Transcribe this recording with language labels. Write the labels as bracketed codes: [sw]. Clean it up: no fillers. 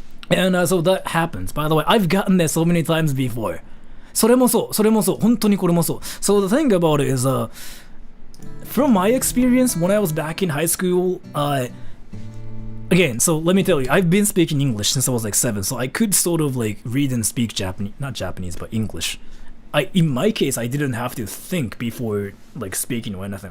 [en] And so that happens. By the way, I've gotten there so many times before. [ja] それもそう、本当にこれもそう。 [en] So the thing about it is, from my experience when I was back in high school, again, so let me tell you, I've been speaking English since I was like 7, so I could sort of like read and speak Japanese, not Japanese, but English. In my case, I didn't have to think before like speaking or anything.